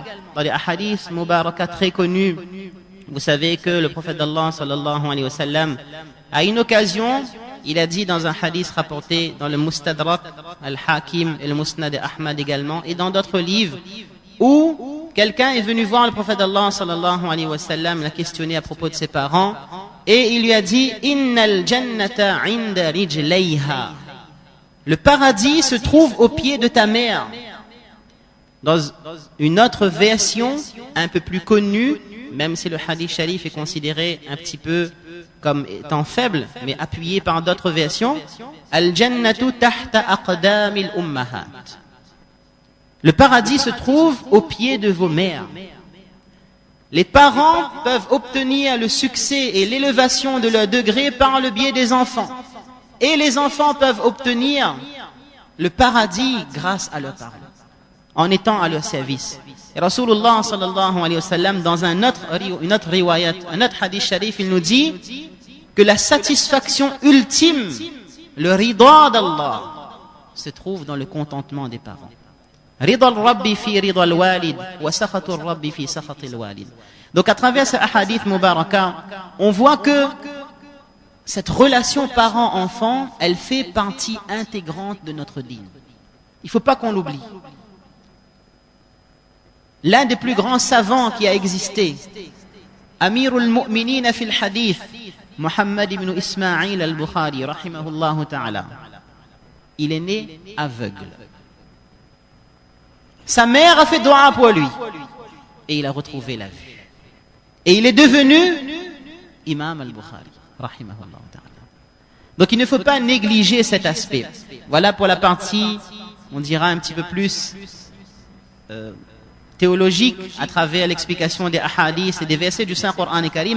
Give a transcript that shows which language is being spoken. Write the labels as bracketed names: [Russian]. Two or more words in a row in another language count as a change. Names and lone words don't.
[French] Dans les hadiths mubaraka très connus, vous savez que le prophète d'Allah, [Arabic] صلى الله عليه وسلم, [French] à une occasion, il a dit dans un hadith rapporté dans le Mustadrak, Al-Hakim et le Musnad Ahmad également, et dans d'autres livres, où quelqu'un est venu voir le prophète d'Allah, [Arabic] صلى الله عليه وسلم, [French] l'a questionné à propos de ses parents, et il lui a dit « [Arabic] إن الجنة عند رجليها [French] » Le paradis se trouve au pied de ta mère. Dans une autre version, un peu plus connue, même si le [Arabic] حديث شريف [French] est considéré un petit peu comme étant faible, mais appuyé par d'autres versions. [Arabic] الجنة تحت أقدام الأمهات. [French] Le paradis se trouve au pied de vos mères. Les parents peuvent obtenir le succès et l'élévation de leur degré par le biais des enfants. Et les enfants peuvent obtenir le paradis grâce à leurs parents, en étant à leur service. [Arabic] Et رسول الله صلى الله عليه وسلم, [French] dans une autre riwayat, un autre [Arabic] حديث شريف, [French] il nous dit que la satisfaction ultime, le rida d'Allah, se trouve dans le contentement des parents. [Arabic] رضا الرب في رضا الوالد وسخط الرب في سخط الوالد. [French] Donc à travers ce [Arabic] حديث مباركة, [French] on voit que cette relation parent-enfant, elle fait partie intégrante de notre dîn. Il ne faut pas qu'on l'oublie. L'un des plus grands savants qui a existé, [Arabic] أمير المؤمنين في الحديث محمد بن إسماعيل البخاري رحمه الله تعالى, [French] il est né aveugle. Sa mère a fait dua pour lui et il a retrouvé la vue. Et il est devenu Imam al-Bukhari, [Arabic] رحمه الله تعالى. [French] Donc il ne faut pas négliger cet aspect. Voilà pour la partie, on dira un petit peu plus théologique à travers l'explication des ahadiths et des versets du Saint-Coran et Karim.